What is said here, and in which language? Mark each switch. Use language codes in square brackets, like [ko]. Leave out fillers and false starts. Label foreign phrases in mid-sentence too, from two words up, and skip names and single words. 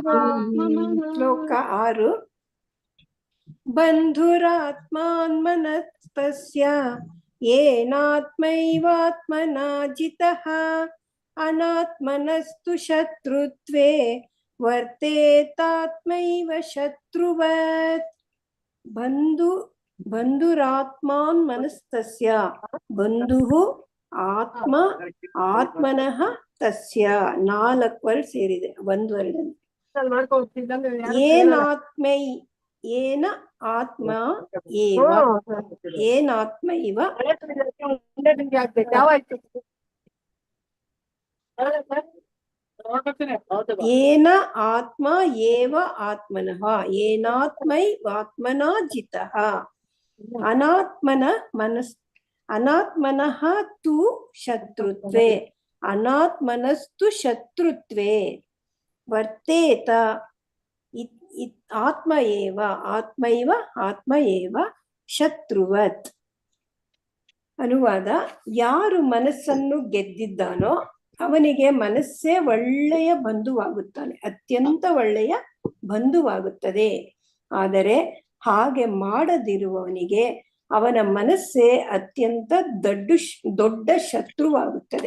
[sa] श्लोक 6 बन्धुरात्मान्मनस्तस्य येनात्मैवात्मना जितः अनात्मनस्तु शत्रुत्वे वर्तेतात्मैव शत्रुवत् बन्धुरात्मान्मनस्तस्य बन्धुः ಆತ್ಮ ಆತ್ಮನಃ ತಸ್ಯ [kn] 4 ವರ್ಡ್ ಸೇರಿದೆ ಒಂದು ವರ್ಡ್ [sa] ಏನಾತ್ಮೈ ಏನ ಆತ್ಮ ಏವ ಏನಾತ್ಮ ಇವ ಏನ ಆತ್ಮ ಏವ ಆತ್ಮನಃ ಏನಾತ್ಮೈವಾತ್ಮನಾ ಜಿತಃ ಅನಾತ್ಮನಃ ತು ಶತ್ರುತ್ವೇ ಅನಾತ್ಮನಸ್ತು ಶತ್ರುತ್ವೇ ವರ್ತೇತ ಆತ್ಮ ಏವ ಶತ್ರುವತ್. [kn] ಅನುವಾದ: ಯಾರು ಮನಸ್ಸನ್ನು ಗೆದ್ದಿದ್ದಾನೋ ಅವನಿಗೆ ಮನಸ್ಸೇ ಒಳ್ಳೆಯ ಬಂಧುವಾಗುತ್ತಾನೆ, ಅತ್ಯಂತ ಒಳ್ಳೆಯ ಬಂಧುವಾಗುತ್ತದೆ. ಆದರೆ ಹಾಗೆ ಮಾಡದಿರುವವನಿಗೆ ಅವನ ಮನಸ್ಸೇ ಅತ್ಯಂತ ದೊಡ್ಡ ಶತ್ರುವಾಗುತ್ತದೆ.